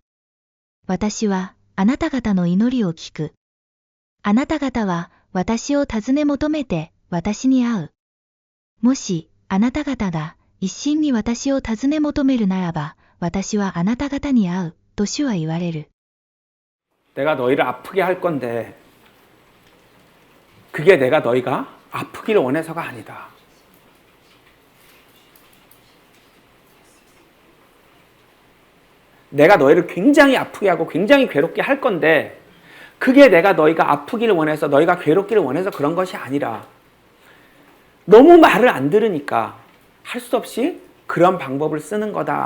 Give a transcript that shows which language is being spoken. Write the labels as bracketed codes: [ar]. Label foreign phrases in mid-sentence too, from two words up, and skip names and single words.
[ja] 私は、あなた方の祈りを聞く。あなた方は、私を尋ね求めて、私に会う。もし、あなた方が、一心に私を尋ね求めるならば、私はあなた方に会う、と主は言われる。 [ko] 내가 너희를 아프게 할 건데 그게 내가 너희가 아프기를 원해서가 아니다. 내가 너희를 굉장히 아프게 하고 굉장히 괴롭게 할 건데 그게 내가 너희가 아프기를 원해서 너희가 괴롭기를 원해서 그런 것이 아니라 너무 말을 안 들으니까 할 수 없이 그런 방법을 쓰는 거다.